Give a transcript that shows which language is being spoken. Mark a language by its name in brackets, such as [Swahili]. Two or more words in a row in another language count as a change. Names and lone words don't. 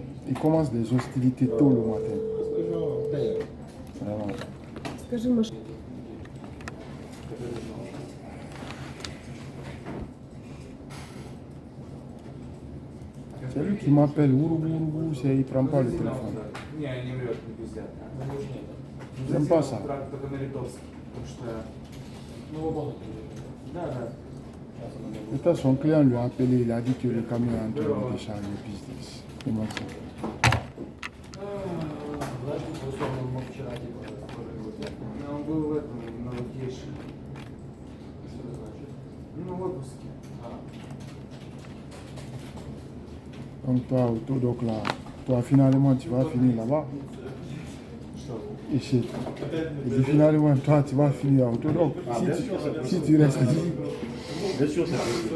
[French] Il commence des hostilités tôt le matin. Parce que genre, père. Vraiment. [Russian] Скажи, Маш, [French] C'est lui qui m'appelle. Il prend pas le téléphone. [Russian] Не, не врет, не пиздят. [French] J'aime pas ça. [Russian] Только на литовский, потому что... Ну, да, да. [French] Peut-être son client lui a appelé, il a dit que le camion est en train de décharger le business. Comment ça? [Russian] Ну, он был в этом, на vacation. Ну, в отпуске. [French] Donc toi, donc là, toi finalement tu vas finir là-bas. Et chez et finalement toi tu vas finir à Autodoc. Si tu restes ici. Bien sûr, c'est possible.